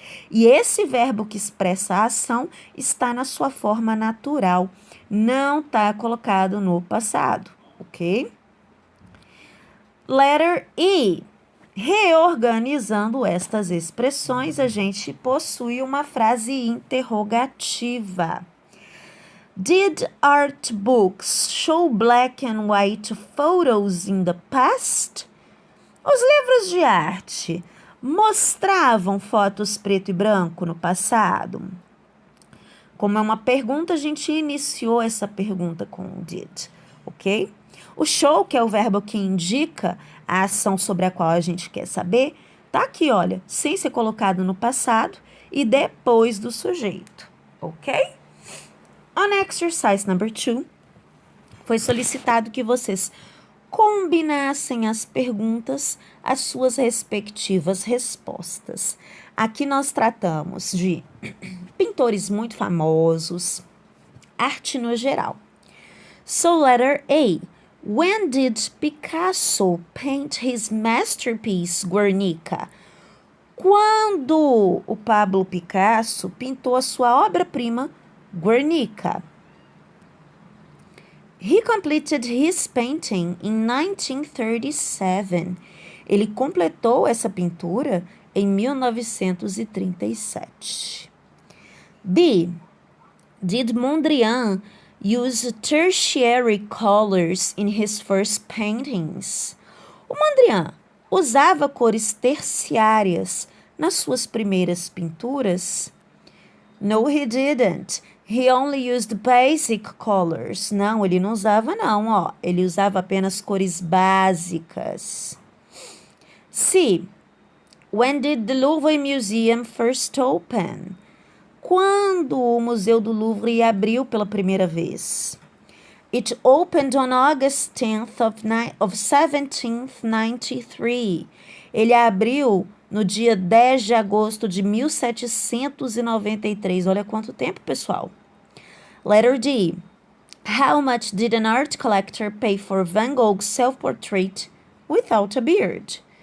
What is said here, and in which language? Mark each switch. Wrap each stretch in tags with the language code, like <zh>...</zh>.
<pt>E esse verbo que expressa a ação está na sua forma natural, não está colocado no passado, ok?</pt> <en>Letter E.</en> <pt>Reorganizando estas expressões, a gente possui uma frase interrogativa.</pt> <en>Did art books show black and white photos in the past?</en> <pt>Os livros de arte mostravam fotos preto e branco no passado? Como é uma pergunta, a gente iniciou essa pergunta com did, ok? O show, que é o verbo que indica a ação sobre a qual a gente quer saber, tá aqui, olha, sem ser colocado no passado e depois do sujeito, ok?</pt> <en>On exercise number 2,</en> <pt>foi solicitado que vocês combinassem as perguntas às suas respectivas respostas. Aqui nós tratamos de pintores muito famosos, arte no geral.</pt> <en>So, letter A. When did Picasso paint his masterpiece, Guernica?</en> <pt>Quando o Pablo Picasso pintou a sua obra-prima, Guernica?</pt> <en>He completed his painting in 1937.</en> <pt>Ele completou essa pintura em 1937.</pt> <en>B. Did Mondrian use tertiary colors in his first paintings?</en> <pt>O Mondrian usava cores terciárias nas suas primeiras pinturas?</pt> <en>No, he didn't. He only used basic colors.</en> <pt>Não, ele não usava não, ó. Ele usava apenas cores básicas.</pt> <en>C. When did the Louvre Museum first open?</en> <pt>Quando o Museu do Louvre abriu pela primeira vez?</pt> <en>It opened on August 10th of 1793.</en> <pt>Ele abriu no dia 10 de agosto de 1793. Olha quanto tempo, pessoal.</pt> <en>Letter D. How much did an art collector pay for Van Gogh's self-portrait without a beard?</en>